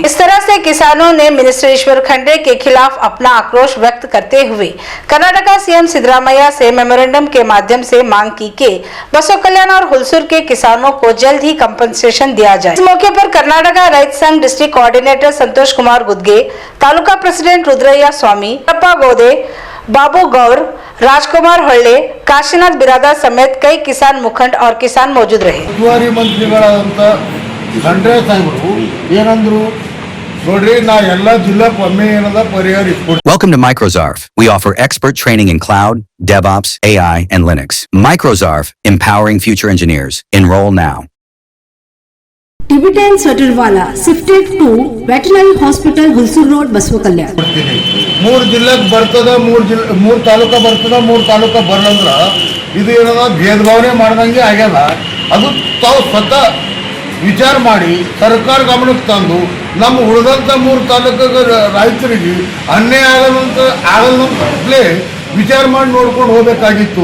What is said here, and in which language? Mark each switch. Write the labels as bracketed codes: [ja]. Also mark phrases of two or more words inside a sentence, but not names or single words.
[hi] इस तरह से किसानों ने मिनिस्टर ईश्वर खंडरे के खिलाफ अपना आक्रोश व्यक्त करते हुए कर्नाटका सीएम सिद्धरामैया से मेमोरेंडम के माध्यम से मांग की कि बसवा कल्याण और हुलसूर के किसानों को जल्द ही कंपनसेशन दिया जाए। इस मौके पर कर्नाटका रैत संघ [en] district coordinator [hi] संतोष कुमार गुदगे, तालुका प्रेसिडेंट रुद्रಯ್ಯ स्वामी, अप्पा गोदे, बाबू गौर, राजकुमार ಹೊಳ್ಳೆ, ಕಾಶಿನಾಥ್ ಬಿರಾದಾರ್ समेत कई किसान मुखंड और किसान मौजूद रहे। [kn] ಉಸ್ತುವಾರಿ ಮಂತ್ರಿಗಳಾದಂತ ಖಂಡ್ರೆ ಸಾಹೇಬರು ಏನಂದ್ರು ನೋಡ್ರಿ, ನಾ ಎಲ್ಲ ಜಿಲ್ಲಾಕ್ಕೆ ಒಮ್ಮೆ ಏನದ ಪರಿಹಾರ ಇಟ್ಕೊಡ್ತೀನಿ. [en] Welcome to Microzarf. We offer expert training in cloud, DevOps, AI, and Linux. Microzarf, empowering future engineers. Enroll now. Tibetan sweater wala shifted to veterinary hospital Hulsur road Basava Kalyana. [kn] 3 ಜಿಲ್ಲೆಗೆ ಬರ್ತದ, 3 ತಾಲೂಕಾ ಬರ್ತದ, 3 ತಾಲೂಕಾ ಬರಲಂದ್ರ ಇದು ಏನದ ಭೇದ ಭಾವನೆ ಮಾಡ್ದಂಗೆ ಆಗ್ಯದ. ಅದು ತಾವು ಸ್ವತಃ ವಿಚಾರ ಮಾಡಿ ಸರ್ಕಾರ ಗಮನಕ್ಕೆ ತಂದು ನಮ್ಮ ಉಳಿದಂಥ 3 ತಾಲೂಕಿಗೆ ರೈತರಿಗೆ ಅನ್ಯಾಯ ಆಗಲ್ಲೇ ವಿಚಾರ ಮಾಡಿ ನೋಡ್ಕೊಂಡು ಹೋಗಬೇಕಾಗಿತ್ತು.